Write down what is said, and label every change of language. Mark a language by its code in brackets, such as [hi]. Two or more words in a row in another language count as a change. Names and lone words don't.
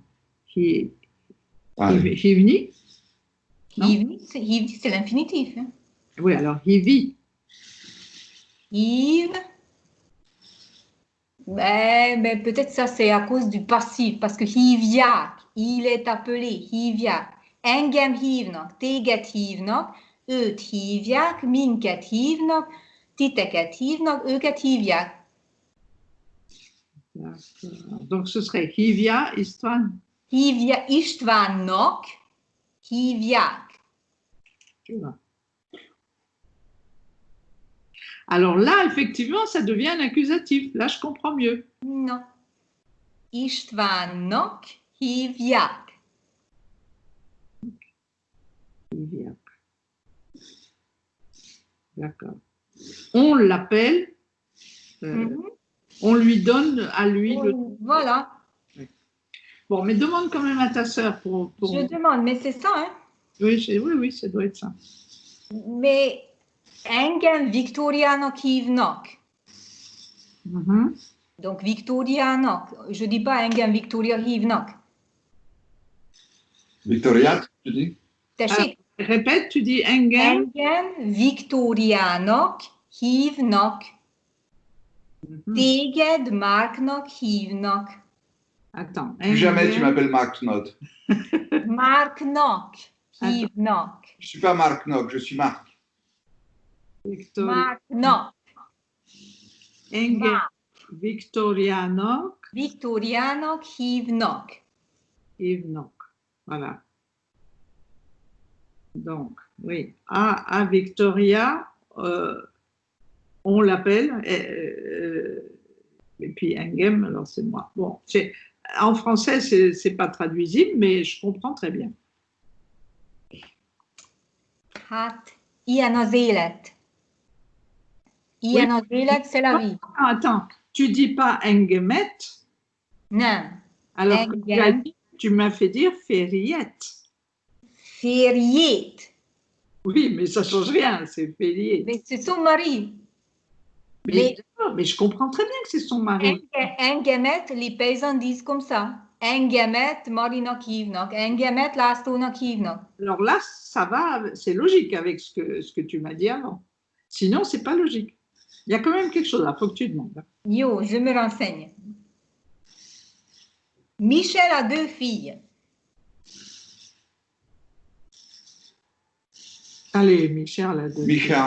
[fr] Allez. [hu] Hivni. [fr] Hivni, c'est l'infinitif. Hein. Oui, alors Hivi. [hu] Hiv. [fr] Ben, peut-être ça c'est à cause du passif, parce que Hivjak, il est appelé Hivjak. [hu] Engem hívnak, téged hívnak, őt hívják, minket hívnak, titeket hívnak, őket hívják. [fr] Donc ce serait [hu] Hivia Istvan. Hívja Istvánnak, hívják. [fr] Tu vois. Alors là, effectivement, ça devient un accusatif. Là, je comprends mieux. Non. [hu] Istvánnak hívják. Hivia. [fr] D'accord. On l'appelle. On lui donne à lui le... Voilà. Bon, mais demande quand même à ta sœur pour... Je demande, mais c'est ça, hein? Oui, ça doit être ça. [hu] Mais engem Viktóriának hívnak. [fr] Donc Viktóriának. Je dis pas [hu] engem Viktória hívnak. [fr] Victoria, tu dis? [hu] Tessék? [fr] Répète, tu dis engem. [hu] Engem Viktóriának hívnak. Téged Márknak hívnak. [fr] Attends. Plus jamais tu m'appelles Mark Knott. [hu] Márknak hívnak. [fr] Je ne suis pas Mark Knott, je suis Marc. [hu] Márknak. Engem Viktóriának. Viktóriának hívnak. Hívnak. [fr] Voilà. Donc, oui. À Victoria, on l'appelle. Et puis Engem, alors c'est moi. Bon, en français, c'est pas traduisible, mais je comprends très bien. [hu] Hát, ilyen az élet. Ilyen az élet, [fr] c'est la vie. Attends, tu dis pas Engemet? [hu] Nem. [fr] Alors [hu] Engem. [fr] tu m'as fait dire fériette. Fériét. Oui, mais ça change rien, c'est fériette. Mais c'est son mari. Mais je comprends très bien que c'est son mari. Engemet, les paysans disent comme ça. [hu] Engemet Marinak hívnak. Engemet Lászlónak hívnak. [fr] Alors là, ça va, c'est logique avec ce que tu m'as dit avant. Sinon, c'est pas logique. Il y a quand même quelque chose là, il faut que tu demandes. Yo, je me renseigne. Michel a 2 filles. Allez, Michel a 2 filles.